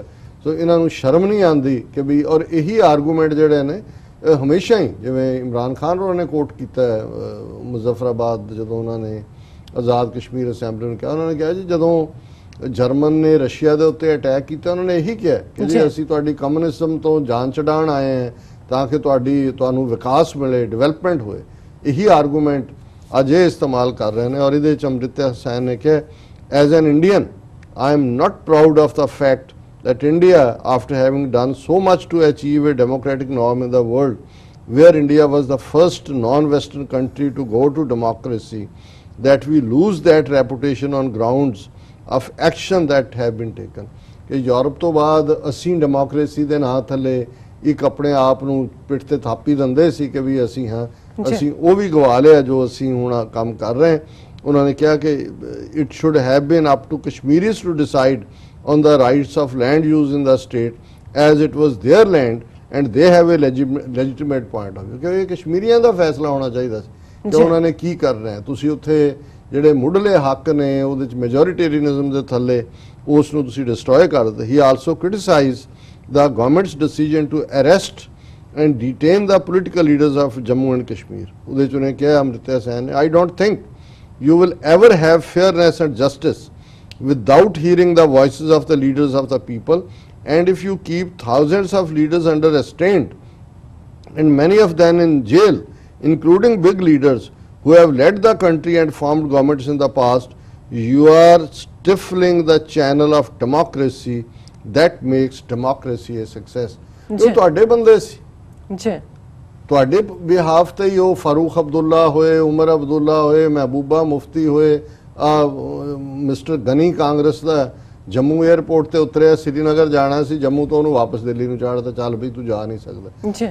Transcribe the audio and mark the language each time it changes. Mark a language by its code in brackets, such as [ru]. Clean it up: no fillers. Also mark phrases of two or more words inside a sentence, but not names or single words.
[pa] ਸੋ ਇਹਨਾਂ ਨੂੰ ਸ਼ਰਮ ਨਹੀਂ ਆਉਂਦੀ ਕਿ ਵੀ, ਔਰ ਇਹੀ ਆਰਗੂਮੈਂਟ ਜਿਹੜੇ ਨੇ ਹਮੇਸ਼ਾ ਹੀ, ਜਿਵੇਂ ਇਮਰਾਨ ਖਾਨ ਉਹਨਾਂ ਨੇ ਕੋਟ ਕੀਤਾ ਮੁਜ਼ੱਫਰਾਬਾਦ ਜਦੋਂ ਉਹਨਾਂ ਨੇ ਆਜ਼ਾਦ ਕਸ਼ਮੀਰ ਅਸੈਂਬਲੀ ਨੂੰ ਕਿਹਾ, ਉਹਨਾਂ ਨੇ ਕਿਹਾ ਜੀ ਜਦੋਂ ਜਰਮਨ ਨੇ ਰਸ਼ੀਆ ਦੇ ਉੱਤੇ ਅਟੈਕ ਕੀਤਾ ਉਹਨਾਂ ਨੇ ਇਹੀ ਕਿਹਾ ਕਿ ਜੀ ਅਸੀਂ ਤੁਹਾਡੀ ਕਮਿਊਨਿਜ਼ਮ ਤੋਂ ਜਾਨ ਛਡਾਉਣ ਆਏ ਹਾਂ ਤਾਂ ਕਿ ਤੁਹਾਨੂੰ ਵਿਕਾਸ ਮਿਲੇ, ਡਿਵੈਲਪਮੈਂਟ ਹੋਏ। ਇਹੀ ਆਰਗੂਮੈਂਟ ਅੱਜ ਇਹ ਇਸਤੇਮਾਲ ਕਰ ਰਹੇ ਨੇ। ਔਰ ਇਹਦੇ ਵਿੱਚ ਅਮ੍ਰਿਤ ਸੈਨ ਨੇ ਕਿਹਾ, [en] as an Indian I am not proud of the fact that India, after having done so much to achieve a democratic norm in the world, where India was the first non-Western country to go to democracy, that we lose that reputation on grounds of action that have been taken। [pa] ਕਿ ਯੂਰਪ ਤੋਂ ਬਾਅਦ ਅਸੀਂ ਡੈਮੋਕ੍ਰੇਸੀ ਦੇ ਨਾਂ ਥੱਲੇ ਇੱਕ ਆਪਣੇ ਆਪ ਨੂੰ ਪਿੱਠ ਤੇ ਥਾਪੀ ਦਿੰਦੇ ਸੀ ਕਿ ਵੀ ਅਸੀਂ ਹਾਂ, ਅਸੀਂ ਉਹ ਵੀ ਗਵਾ ਲਿਆ ਜੋ ਅਸੀਂ ਹੁਣ ਕੰਮ ਕਰ ਰਹੇ ਹਾਂ। ਉਹਨਾਂ ਨੇ ਕਿਹਾ ਕਿ [en] it should have been up to Kashmiris to decide on the rights of land use in the state as it was their land and they have a legitimate point of view [pa] ਕਿ ਇਹ ਕਸ਼ਮੀਰੀਆਂ ਦਾ ਫੈਸਲਾ ਹੋਣਾ ਚਾਹੀਦਾ ਸੀ ਕਿ ਉਹਨਾਂ ਨੇ ਕੀ ਕਰਨਾ ਹੈ। ਤੁਸੀਂ ਉੱਥੇ ਜਿਹੜੇ ਮੁੱਢਲੇ ਹੱਕ ਨੇ ਉਹਦੇ ਚ ਮੈਜੋਰਿਟੇਰੀਅਨਿਜ਼ਮ ਦੇ ਥੱਲੇ ਉਸ ਨੂੰ ਤੁਸੀਂ ਡਿਸਟਰੋਏ ਕਰ ਦਿੱਤੇ। [en] he also criticised the government's decision to arrest and detain the political leaders of Jammu and Kashmir. [pa] ਉਹਦੇ ਚ ਉਹਨੇ ਕਿਹਾ ਅਮ੍ਰਿਤਾ ਸੈਨ ਨੇ, [en] I don't think you will ever have fairness and justice without hearing the voices of the leaders of the people, and if you keep thousands of leaders under restraint and many of them in jail, including big leaders who have led the country and formed governments in the past, you are stifling the channel of democracy that makes democracy a success. [pa] ਇਹ ਤੁਹਾਡੇ ਬੰਦੇ ਸੀ ਜੀ, ਤੁਹਾਡੇ ਬਿਹਾਫ ਤੇ ਹੀ ਉਹ ਫਾਰੂਕ ਅਬਦੁੱਲਾ ਹੋਏ, ਉਮਰ ਅਬਦੁੱਲਾ ਹੋਏ, ਮਹਿਬੂਬਾ ਮੁਫਤੀ ਹੋਏ, ਮਿਸਟਰ ਗਨੀ ਕਾਂਗਰਸ ਦਾ ਜੰਮੂ 에ਅਰਪੋਰਟ ਤੇ ਉਤਰਿਆ, ਸ੍ਰੀਨਗਰ ਜਾਣਾ ਸੀ, ਜੰਮੂ ਤੋਂ ਉਹਨੂੰ ਵਾਪਸ ਦਿੱਲੀ ਨੂੰ ਚਾੜਦਾ, ਚੱਲ ਬਈ ਤੂੰ ਜਾ ਨਹੀਂ ਸਕਦਾ ਜੀ।